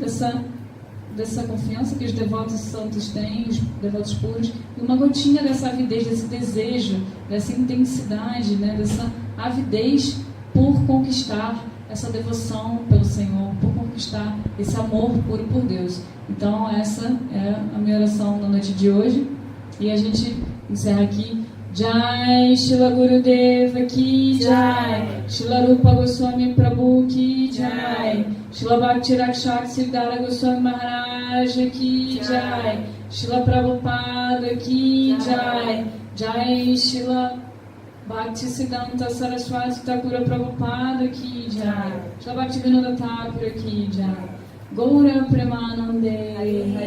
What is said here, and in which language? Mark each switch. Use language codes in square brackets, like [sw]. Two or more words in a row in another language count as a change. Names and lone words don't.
[pt] dessa confiança que os devotos santos têm, os devotos puros, e uma gotinha dessa avidez, desse desejo, dessa intensidade, né, dessa avidez por conquistar essa devoção pelo Senhor, por conquistar esse amor puro por Deus. Então essa é a minha oração na noite de hoje, e a gente encerra aqui. Jai Shila Gurudeva Ki Jai, Shila Rupa Goswami Prabhu Ki Jai, Shila Bhakti Rakshak Siddhara Goswami Maharaj Ki Jai, Shila Prabhupada Ki Jai, Jai Shila Bhakti Siddhanta Saraswati Thakura Prabhupada Ki Jai, Shila Bhakti Vinodha Thakura Ki Jai, Gaura Premanande